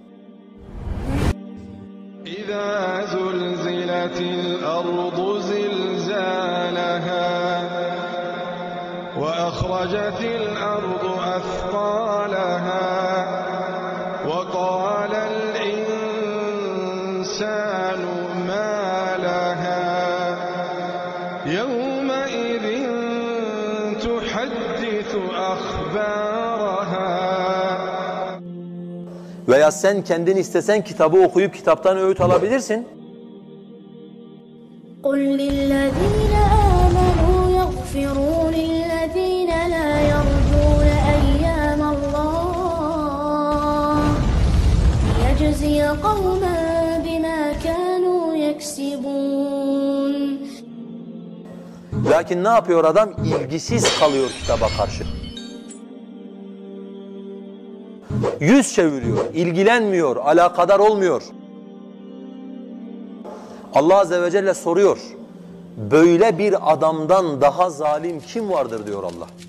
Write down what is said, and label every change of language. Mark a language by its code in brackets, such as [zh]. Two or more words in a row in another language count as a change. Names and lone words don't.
[ar] إذا زلزلت الأرض زلزالها وأخرجت الأرض أثقالها وقال الإنسان ما لها يومئذ تحدث أخبارها. [tr] Veya sen kendin istesen kitabı okuyup kitaptan öğüt alabilirsin. [ar] قُلْ لِلَّذ۪ينَ آمَنُوا يَغْفِرُوا لِلَّذ۪ينَ لَا يَرْجُونَ أَيَّامَ اللّٰهِ لِيَجْزِيَ قَوْمًا بِمَا كَانُوا يَكْسِبُونَ. [tr] Lakin ne yapıyor adam? İlgisiz kalıyor kitaba karşı. Yüz çeviriyor, ilgilenmiyor, alakadar olmuyor. Allah Azze ve Celle soruyor. Böyle bir adamdan daha zalim kim vardır diyor Allah.